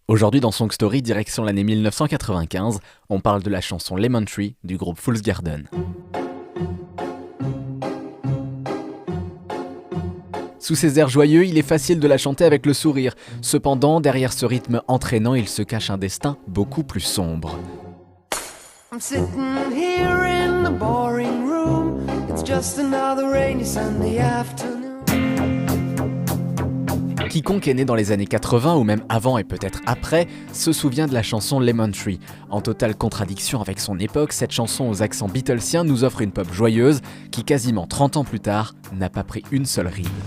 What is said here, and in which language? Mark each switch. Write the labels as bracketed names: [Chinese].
[French] Aujourd'hui dans Song Story, direction l'année 1995, on parle de la chanson Lemon Tree du groupe Fool's Garden. Sous ces airs joyeux, il est facile de la chanter avec le sourire. Cependant, derrière ce rythme entraînant, il se cache un destin beaucoup plus sombre. [English] I'm sitting here in the boring room. It's just another rainy Sunday afternoon. [French] Quiconque est né dans les années 80 ou même avant et peut-être après se souvient de la chanson Lemon Tree. En totale contradiction avec son époque, cette chanson aux accents beatlesiens nous offre une pop joyeuse qui quasiment 30 ans plus tard n'a pas pris une seule ride.